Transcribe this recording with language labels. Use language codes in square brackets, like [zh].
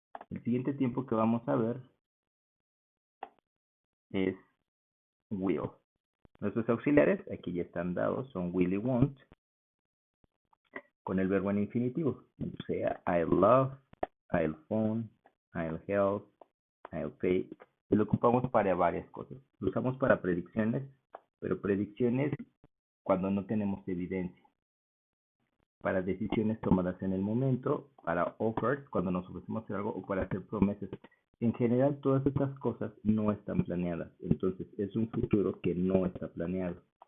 [es] El siguiente tiempo que vamos a ver es will. Nuestros auxiliares, aquí ya están dados, son will y want, con el verbo en infinitivo. [en] O sea, I love, I'll phone, I'll help, I'll pay. [es] Y lo ocupamos para varias cosas. Lo usamos para predicciones, pero predicciones cuando no tenemos evidencia. Para decisiones tomadas en el momento, para offers, cuando nos ofrecemos hacer algo, o para hacer promesas. En general, todas estas cosas no están planeadas. Entonces, es un futuro que no está planeado.